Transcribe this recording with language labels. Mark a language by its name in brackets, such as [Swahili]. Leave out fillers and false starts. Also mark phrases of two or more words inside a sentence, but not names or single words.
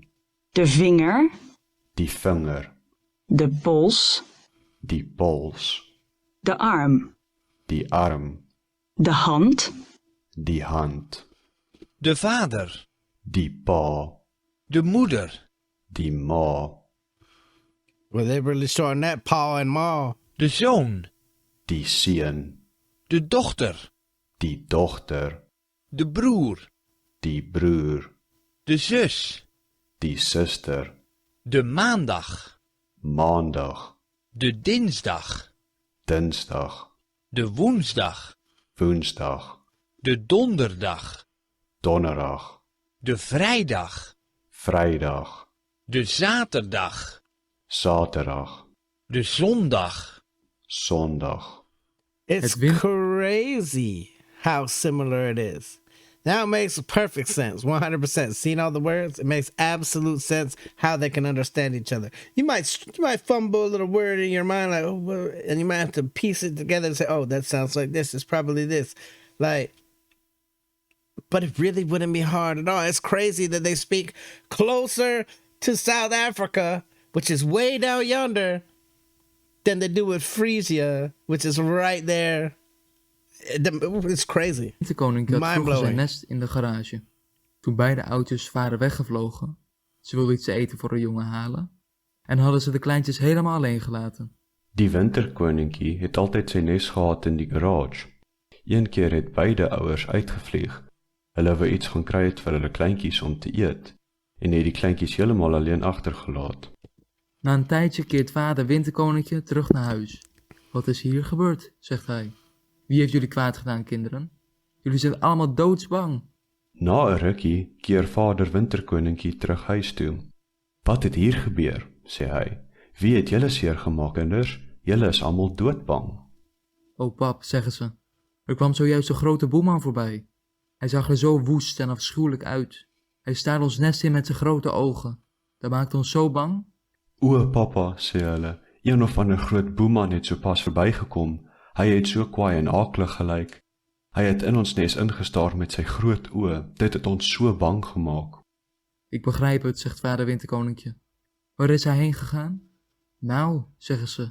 [Dutch] de vinger, [Afrikaans] die vinger, [Dutch] de pols, [Afrikaans] die pols, [Dutch] de arm, [Afrikaans] die arm, [Dutch] de hand, [Afrikaans] die hand, [Dutch] de vader, [Afrikaans] die pa, [Dutch] de moeder, [Afrikaans] die ma, [English] Well, they really shorten that paw and maw. [Dutch] de zoon, [Afrikaans] die seun, [Dutch] de dochter, [Afrikaans] die dogter, [Dutch] de broer, [Afrikaans] die broer, [Dutch] de zus, [Afrikaans] die suster, [Dutch] de maandag, [Afrikaans] maandag, [Dutch] de dinsdag, [Afrikaans] dinsdag, [Dutch] de woensdag, [Afrikaans] woensdag, [Dutch] de donderdag, [Afrikaans] donderdag, [Dutch] de vrijdag, [Afrikaans] vrijdag, [Dutch] de zaterdag, [Afrikaans] zaterdag, [Dutch] de zondag. [Afrikaans] zondag. [English] It's [Dutch] Het win- [English] crazy how similar it is. Now it makes perfect sense, 100%. Seeing all the words, it makes absolute sense how they can understand each other. You might fumble a little word in your mind, like, oh, and you might have to piece it together and say, oh, that sounds like this. It's probably this. Like, but it really wouldn't be hard at all. It's crazy that they speak closer to South Africa, which is way down yonder, than they do with Frisia, which is right there. It's crazy. [Dutch] De koning had vroeger [English] Mindblowing. [Dutch] zijn nest in de garage. Toen beide oudjes waren weggevlogen. Ze wilden iets te eten voor haar jongen halen. En hadden ze de kleintjes helemaal alleen gelaten. [Afrikaans] Die winterkoninkie het altyd sy nes gehad in die garage. Een keer het beide ouers uitgevlieg. Hulle wou iets gaan kry het vir hulle kleintjies om te eet en het die kleintjies heeltemal alleen agtergelaat. [Dutch] Na een tijdje keert vader winterkoninkje terug naar huis. Wat is hier gebeurd, zegt hij. Wie heeft jullie kwaad gedaan, kinderen? Jullie zijn allemaal doodsbang. [Afrikaans] Na 'n rukkie keer vader winterkoninkie terug huis toe. Wat het hier gebeur, sê hy. Wie het julle seer gemaak, kinders? Julle is almal doodbang. [Dutch] Oh pap, zeggen ze. Er kwam zojuist een grote boeman voorbij. Hij zag er zo woest en afschuwelijk uit. Hij staarde ons nest in met zijn grote ogen. Dat maakte ons zo bang. [Afrikaans] O papa, sê hulle, een of ander groot boeman het sopas verbygekom. Hy het so kwaai en akelig gelyk. Hy het in ons nes ingestaar met sy groot oë. Dit het ons so bang gemaak. [Dutch] Ik begrijp het, zegt vader winterkoninkje. Waar is hij heen gegaan? Nou, zeggen ze.